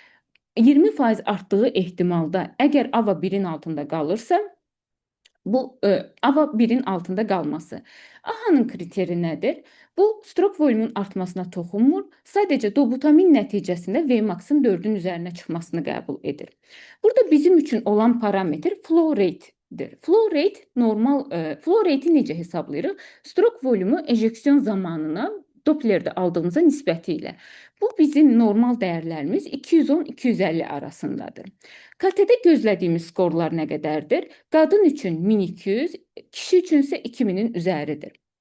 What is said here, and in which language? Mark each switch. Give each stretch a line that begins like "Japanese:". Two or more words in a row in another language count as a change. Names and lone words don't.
Azerbaijani: 20% artdığı ehtimalda əgər AVA 1-in altında qalırsa, bu AVA 1-in altında qalması. AHA-nın kriteri nədir? Bu strok volümün artmasına toxunmur, sadəcə dobutamin nəticəsində Vmax-ın 4-ün üzərinə çıxmasını qəbul edir. Burada bizim üçün olan parametr
English: flow rate-dir. Flow rate
Azerbaijani: normal,
English: flow rate-i
Azerbaijani: necə hesablayırıq? Strok volümü ejeksion zamanına Dopplerdə aldığımıza nisbəti ilə. Bu bizim normal dəyərlərimiz 210-250 arasındadır. KT-də gözlədiyimiz skorlar nə qədərdir? Qadın üçün 1200, kişi üçün isə 2000-in üzəridir.